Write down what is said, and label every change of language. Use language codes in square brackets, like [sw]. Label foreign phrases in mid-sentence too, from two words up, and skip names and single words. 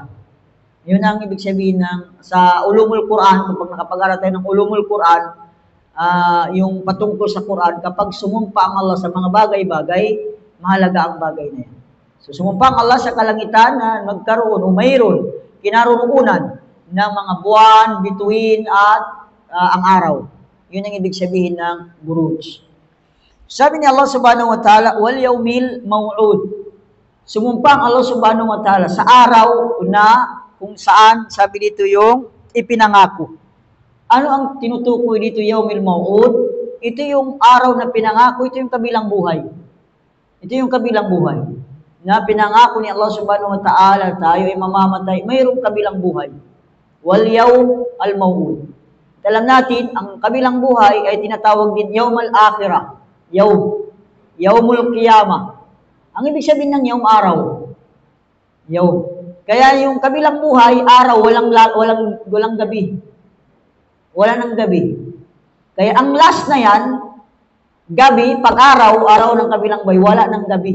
[tl] Yun ang ibig sabihin sa [ar] علوم القرآن, [tl] kapag nakapag-aral tayo ng [ar] علوم القرآن, [tl] yung patungkol sa Quran, kapag sumumpa ang Allah sa mga bagay-bagay, mahalaga ang bagay na yan. So, sumumpa ang Allah sa kalangitan na magkaroon o mayroon, kinaroroonan ng mga buwan, bituin, at ang araw. Yun ang ibig sabihin ng buruj. Sabi ni [ar] الله سبحانه وتعالى واليوم الموعود. [tl] Sumumpa ang [ar] الله سبحانه وتعالى [tl] sa araw na kung saan, sabi dito yung ipinangako. Ano ang tinutukoy dito, [ar] اليوم الموعود? [tl] Ito yung araw na pinangako, ito yung kabilang buhay. Ito yung kabilang buhay. Na pinangako ni [ar] الله سبحانه وتعالى, [tl] tayo ay mamamatay, mayroong kabilang buhay. [ar] واليوم الموعود. [tl] Alam natin, ang kabilang buhay ay tinatawag din [ar] يوم الآخرة. يوم القيامة. [tl] Ang ibig sabihin ng Yawm, araw. Yawm. Kaya yung kabilang buhay, araw, walang gabi. Wala ng gabi. Kaya ang last na yan, gabi, pag-araw, araw ng kabilang buhay, wala ng gabi.